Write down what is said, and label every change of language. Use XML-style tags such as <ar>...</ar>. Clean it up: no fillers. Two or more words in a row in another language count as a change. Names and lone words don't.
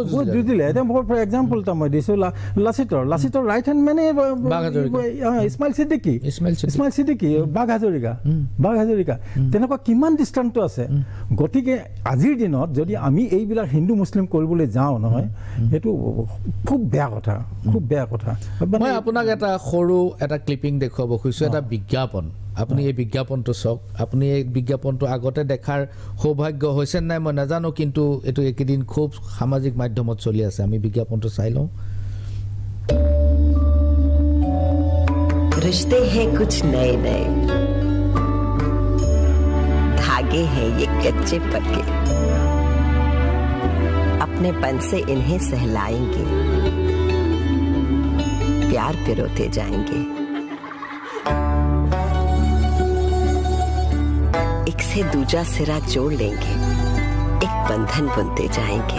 <as>যুঁজিলে এতিয়া মোৰ</as> <en>for example</en> <as>এটা মই দিছোঁ লাচিতৰ</as> <en>right hand</en> <as>মানে ইছমাইল ছিদ্দিকী বাঘ হাজৰিকা তেনেকুৱা কিমান দৃষ্টান্ত আছে গতিকে আজিৰ দিনত যদি আমি এইবিলাক হিন্দু মুছলিম কৰিবলৈ যাওঁ নহয় সেইটো খুব বেয়া কথা মই আপোনাক এটা সৰু এটা ক্লিপিং দেখুৱাব খুজিছোঁ এটা বিজ্ঞাপন আপুনি এই বিজ্ঞাপনটো চাওক আপুনি এই বিজ্ঞাপনটো আগতে দেখাৰ সৌভাগ্য হৈছে নাই মই নাজানো কিন্তু এইটো একেদিন খুব সামাজিক মাধ্যমত চলি আছে আমি বিজ্ঞাপনটো চাই লওঁ</as> <hi>रिश्ते हैं कुछ नए नए धागे हैं ये कच्चे पक्के अपनेपन से इन्हें सहलाएंगे प्यार पिरोते जाएंगे एक से दूजा सिरा जोड़ लेंगे एक बंधन बुनते जाएंगे</hi>